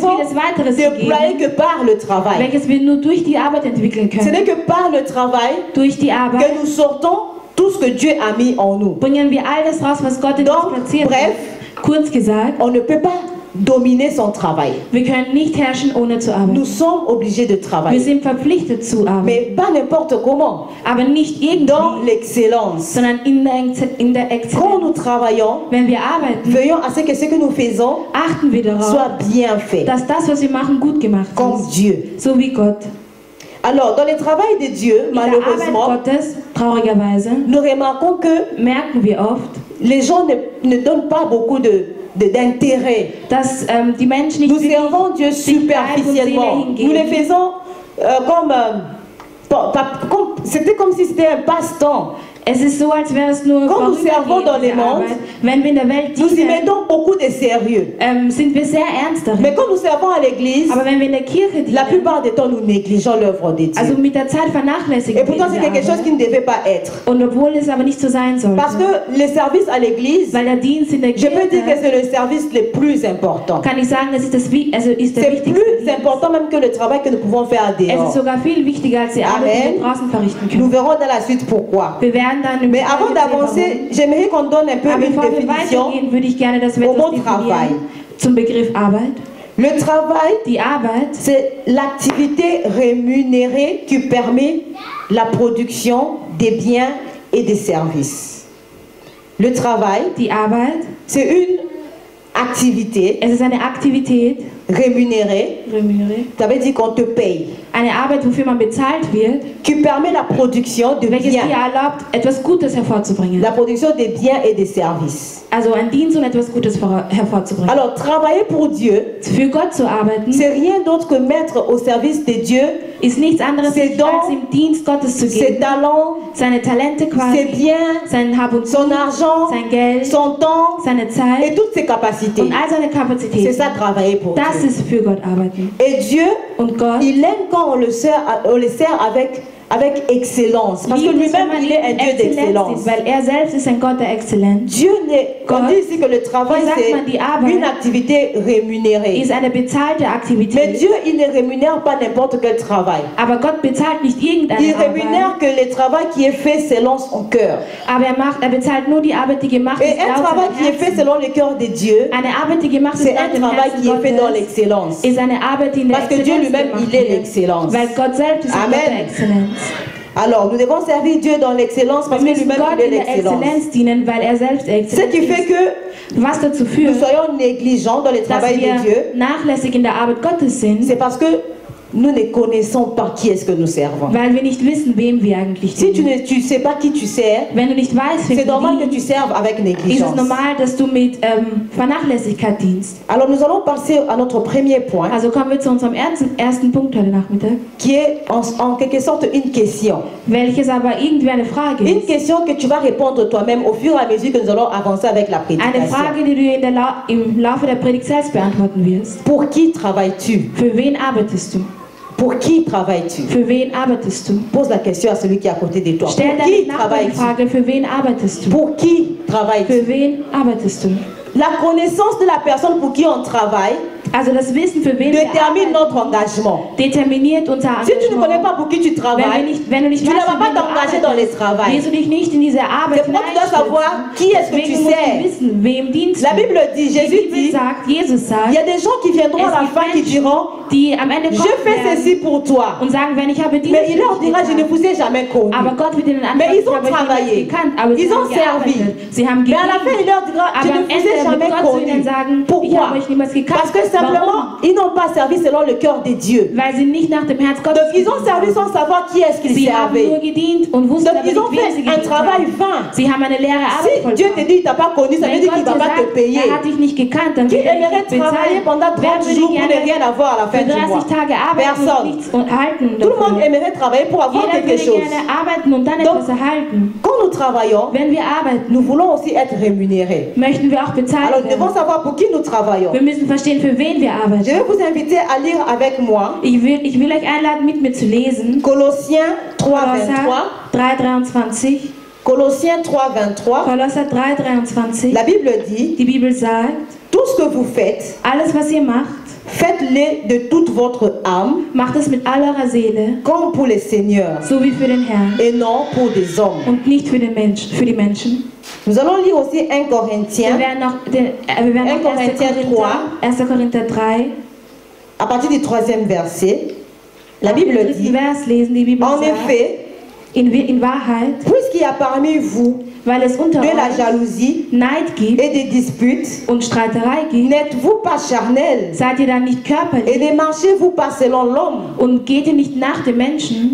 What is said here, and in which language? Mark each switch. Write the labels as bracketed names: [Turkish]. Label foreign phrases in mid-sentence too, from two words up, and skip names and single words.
[French] pouvons [German] vieles weiteres [French] déployer [German] gegeben, [French] que par le travail. [German] welches wir nur durch die Arbeit entwickeln [French] Ce [German] können. [French] n'est que par le travail [German] Durch die Arbeit [French] que nous sortons tout ce que Dieu a mis en nous. [German] bringen wir all das raus, was Gott in [French] Donc, [German] uns platziert [French] bref, [German] hat. Kurz gesagt, [French] On ne peut pas dominer son travail. [German] wir können nicht herrschen, ohne zu arbeiten. [French] Nous sommes obligés de [German] Wir [French] travailler. [German] sind verpflichtet zu arbeiten, [French] Mais pas n'importe comment. [German] aber nicht [French] Dans [German] irgendwie, [French] l'excellence. [German] sondern in der [French] Quand [German] Exzellenz. [French] nous travaillons, [German] Wenn wir arbeiten, [French] veillons à ce que ce que nous faisons [German] achten wir darauf, [French] soit bien fait. [German] dass das, was wir machen, gut gemacht [French] Comme [German] ist. [French] Dieu. [German] So wie Gott. [French] Alors, dans le travail de Dieu, [German] In der Arbeit [French] malheureusement, [German] Gottes, traurigerweise, [French] nous remarquons que [German] merken wir oft, [French] les gens ne donnent pas beaucoup d'intérêt. [German] dass die Menschen nicht [French] Nous [German] wirklich [French] servons Dieu [German] sich Leib und Seele [French] superficiellement. Nous [German] hingeben. [French] le faisons comme C'était comme si c'était un passe-temps. [German] Es ist so, als wäre es nur [French] Quand nous servons dans le monde, [German] wenn wir in der Welt [French] nous y [German] dienen, [French] mettons beaucoup de sérieux. [German] sind wir sehr ernst darin. [French] Mais quand nous servons à l'église, [German] Aber wenn wir in der Kirche [French] la [German] dienen, [French] plupart du temps, nous négligeons l'œuvre de Dieu. [German] also mit der Zeit vernachlässigen [French] Et pourtant, [German] wir [French] c'est [German] diese [French] quelque chose [German] Arbeit. [French] qui ne devait pas être. [German] Und obwohl es aber nicht so sein sollte, [French] Parce que le service à l'église, [German] weil der Dienst in der [French] je peux dire que [German] Kirche, [French] c'est le service le plus important. [German] kann ich sagen, es ist, ist der [French] C'est [German] wichtigste [French] plus [German] Dienst. [French] important même que le travail que nous pouvons faire [German] Es ist [French] dehors. [German] sogar viel wichtiger als die Arbeit, die Amen. wir draußen verrichten [French] Nous [German] können. [French] verrons dans la suite pourquoi. [German] Wir werden dann im [French] Mais avant [German] Detail sehen, [French] d'avancer, j'aimerais qu'on donne un peu [German] warum. Aber [French] une [German] bevor wir [French] définition. [German] weitergehen, würde ich gerne, dass wir [French] au [German] etwas [French] mot travail. [German] definieren zum Begriff Arbeit. [French] Le travail, [German] Die Arbeit [French] c'est l'activité rémunérée qui permet la production des biens et des services. Le travail, [German] Die Arbeit, [French] c'est une activité [German] es ist eine Aktivität, [French] rémunérée, ça veut dire qu'on te paye, [German] eine Arbeit, wofür man bezahlt wird, [French] qui permet la production de [German] welches dir [French] biens, [German] erlaubt, etwas Gutes hervorzubringen. [French] la production des biens et des services. [German] Also ein Dienst und etwas Gutes hervorzubringen. [French] Alors, travailler pour Dieu, [German] Für Gott zu arbeiten, [French] c'est rien d'autre que mettre au service de Dieu [German] ist nichts anderes, [French] ses [German] als [French] dons, [German] im Dienst Gottes zu [French] ses [German] geben. [French] talents, [German] Seine Talente [French] ses [German] quasi, [French] biens, [German] sein Hab und [French] son [German] Gut, [French] argent, [German] sein Geld, [French] son temps [German] seine Zeit [French] et toutes ses capacités. [German] und all seine [French] C'est [German] Kapazitäten. [French] ça, travailler pour [German] Das [French] Dieu. [German] ist für Gott arbeiten. [French] Et Dieu, [German] Und Gott [French] il aime quand on le sert avec excellence. Parce que [German] liebt es, wenn [French] lui-même, [German] man [French] il est un Dieu [German] Exzellenz [French] d'excellence. [German] ist, weil er selbst ist ein Gott der Exzellenz. [French] Dieu n'est, on [German] Gott, [French] dit ici que le travail, [German] wie sagt man, die Arbeit [French] c'est une activité rémunérée. [German] Ist eine bezahlte [French] Mais [German] Aktivität. [French] Dieu, il ne rémunère pas n'importe quel travail. [German] Aber Gott bezahlt nicht irgendeine [French] Il [German] Arbeit. [French] rémunère que le travail qui est fait selon son cœur. [German] Aber er bezahlt nur die Arbeit, die gemacht [French] Et [German] ist [French] un [German] laut [French] travail [German] seinem [French] qui est fait [German] Herzen. [French] selon le cœur de Dieu, [German] Eine Arbeit, die gemacht ist [French] c'est [German] laut [French] un [German] dem [French] travail [German] Herzen [French] qui est fait dans [German] Gottes, [French] l'excellence. [German] ist eine Arbeit, die in der [French] Parce que Dieu [German] Exzellenz [French] lui-même, [German] gemacht [French] il est [German] wird. [French] l'excellence. [German] Weil Gott selbst ist ein Gott der Amen. Exzellenz. [French] Alors, nous devons servir Dieu dans l'excellence parce [German] Wir [French] que [German] müssen [French] lui-même, [German] Gott [French] il est [German] in der [French] l'excellence. [German] Exzellenz dienen, weil er selbst [French] Ce [German] Exzellenz [French] qui fait [German] ist. [French] que [German] Was dazu [French] nous [German] führt, [French] soyons négligents dans le [German] dass [French] travail de Dieu, [German] wir nachlässig in der Arbeit Gottes sind, [French] c'est parce que nous ne connaissons pas qui est-ce que nous servons. [German] weil wir nicht wissen, wem wir eigentlich [French] Si tu [German] dienen. [French] ne sais pas qui tu sers, [German] Wenn du nicht weißt, wem [French] c'est normal [German] du [French] que tu [German] dienst, [French] serves avec [German] ist es [French] négligence. [German] normal, dass du mit Vernachlässigkeit dienst. [French] Alors nous allons passer à notre premier point, [German] Also kommen wir zu unserem ersten Punkt heute Nachmittag, [French] qui est en quelque sorte une question. [German] welches aber irgendwie eine Frage [French] Une [German] ist. [French] question que tu vas répondre toi-même au fur et à mesure que nous allons avancer avec la [German] Eine [French] prédication. [German] Frage, die du im Laufe der Predigt selbst beantworten wirst. [French] Pour qui travailles-tu? [German] Für wen arbeitest du? [French] Pour qui travailles-tu? [German] Für wen arbeitest du? [French] Pose la question à celui qui est à côté de toi. [German] Stell [French] Pour [German] deinem [French] qui [German] Nachbarn die [French] travailles-tu? [German] Frage, für wen arbeitest du? [French] Pour qui travailles-tu? [German] Für wen arbeitest du? [French] La connaissance de la personne pour qui on travaille [German] Also das Wissen, für wen wir [French] détermine [German] arbeiten, [French] notre engagement. [German] determiniert unser [French] Si tu ne connais [German] Engagement. [French] pas pour qui tu travailles, [German] Wenn du nicht [French] tu ne [German] weißt, [French] vas [German] für [French] pas [German] wen du [French] t'engager dans le [German] arbeitest, [French] travail. [German] wirst du dich nicht in diese Arbeit [French] C'est pourquoi tu dois savoir qui est-ce que tu [German] Deswegen musst du [French] sers. [German] wissen, wem dienst [French] La [German] du. [French] Bible dit, [German] Die [French] Jésus [German] Bibel [French] dit, [German] sagt, Jesus [French] il [German] sagt, [French] y a des gens qui viendront à la [German] gibt [French] fin qui [German] Menschen, [French] diront, [German] die am Ende [French] je [German] kommen [French] fais [German] werden [French] ceci pour toi. [German] und sagen, wenn ich habe Dienst [French] Mais il leur [German] für dich [French] dira, je ne [German] getan. [French] vous ai jamais connu. [German] Aber Gott wird ihnen [French] Mais ils [German] antworten, [French] ont [German] ich habe [French] travaillé. [German] dich nicht gekannt, aber sie [French] Ils ont [German] haben [French] servi. [German] gearbeitet. Sie haben [French] Mais à la fin, il [German] gedient. [French] leur dira, je [German] Aber [French] ne [German] am [French] vous ai [German] Ende [French] jamais [German] wird Gott zu ihnen [French] connu. [German] sagen, ich [French] Pourquoi? [German] habe euch niemals gekannt. [French] Parce que simplement, [German] Warum? [French] ils n'ont pas servi selon le cœur de Dieu. [German] Weil sie nicht nach dem Herz Gottes [French] Donc ils ont servi sans savoir qui est-ce qu'ils [German] Sie haben nur [French] servaient. [German] gedient und wussten [French] Donc [German] aber [French] ils ont [German] nicht, wem sie [French] fait un [German] gedient [French] travail [German] haben. [French] vain. [German] Sie haben eine leere Arbeit [French] Si Dieu te [German] vollbracht. [French] dit qu'il t'a pas connu, ça veut [German] Wenn [French] dire [German] Gott [French] qu'il ne [German] dir [French] va pas te [German] sagt, [French] payer. [German] er hat dich nicht gekannt, dann [French] Qui [German] wird er [French] aimerait [German] dich nicht [French] travailler [German] bezahlen. [French] pendant [German] Wer 30 würde [French] jours pour ne [German] gerne [French] rien avoir à la fin [German] für [French] du mois? [German] 30 Tage arbeiten und [French] Personne. [German] nichts und halten [French] Tout le monde [German] dafür? [French] aimerait travailler pour avoir [German] Jeder [French] quelque [German] würde [French] chose. [German] gerne arbeiten und dann [French] Donc, [German] etwas erhalten. [French] Quand nous travaillons, [German] Wenn wir arbeiten, [French] nous voulons aussi être rémunérés. [German] möchten wir auch bezahlt [French] Alors nous devons [German] werden. [French] savoir pour qui nous travaillons. [German] Wir müssen verstehen, für wen wir [French] Je [German] arbeiten. [French] vais vous inviter à lire avec moi [German] Ich will euch einladen, mit mir zu lesen. [French] Colossiens 3:23. [German] Kolosser 3,23. [French] Colossiens 3:23. [German] Kolosser 3,23. [French] La Bible dit, [German] Die Bibel sagt, [French] tout ce que vous faites, [German] alles was ihr macht, [French] faites-le de toute votre âme, [German] macht es mit all eurer Seele, [French] comme pour le Seigneur, [German] so wie für den Herrn [French] et non pour des hommes. [German] und nicht für die Menschen. [French] Nous allons lire aussi 1 [German] Wir [French] Corinthiens, [German] werden noch 1. Korinther 3, [French] à partir du 3e verset. La [German] ab [French] Bible [German] dem 3. [French] dit, [German] Vers lesen. Die Bibel [French] en [German] sagt, [French] effet, [German] in Wahrheit, [French] puisqu'il y a parmi vous [German] weil es unter [French] de la [German] euch [French] jalousie [German] Neid gibt [French] et des disputes, [German] und Streiterei gibt, [French] n'êtes-vous pas charnels [German] seid ihr dann nicht [French] et [German] körperlich [French] ne marchez-vous pas selon l'homme? [German] und geht ihr nicht nach dem Menschen?